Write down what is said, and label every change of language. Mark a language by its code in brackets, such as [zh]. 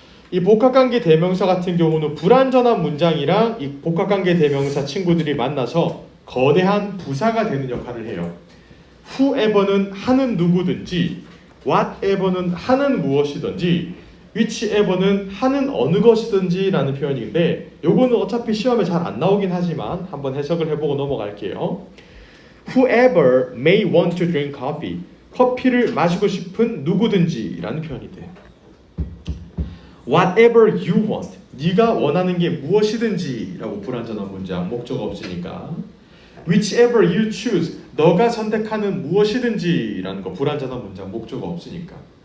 [ko] 이 복합관계 대명사 같은 경우는 불완전한 문장이랑 이 복합관계 대명사 친구들이 만나서 거대한 부사가 되는 역할을 해요. whoever는 하는 누구든지, whatever는 하는 무엇이든지, whichever는 하는 어느 것이든지 라는 표현인데 요거는 어차피 시험에 잘 안 나오긴 하지만 한번 해석을 해보고 넘어갈게요. [en] Whoever may want to drink coffee. [ko] 커피를 마시고 싶은 누구든지 라는 표현이 돼요. [en] Whatever you want. [ko] 네가 원하는 게 무엇이든지 라고 불완전한 문장, 목적 없으니까. [en] Whichever you choose. [ko] 너가 선택하는 무엇이든지 라는 거 불완전한 문장, 목적 없으니까.